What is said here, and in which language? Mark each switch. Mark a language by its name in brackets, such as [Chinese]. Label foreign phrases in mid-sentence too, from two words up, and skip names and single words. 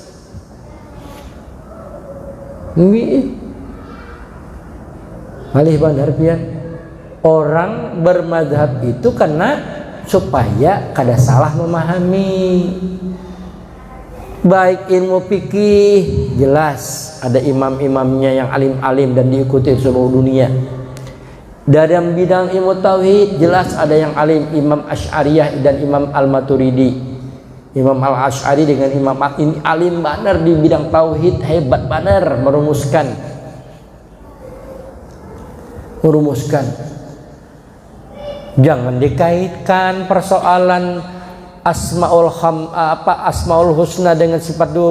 [Banjar] Malih bandar pian orang bermadzhab itu karena supaya kada salah memahami. Baik ilmu fikih jelas ada imam-imamnya yang alim-alim dan diikuti seluruh dunia. Dalam bidang ilmu tauhid jelas ada yang alim, Imam Asy'ariyah dan Imam Al-Maturidi. Imam Al-Asy'ari dengan Imam ini alim benar di bidang tauhid, hebat benar merumuskan. Jangan dikaitkan persoalan [Arabic] الأسماء الحسنى [Banjar] dengan sifat 20.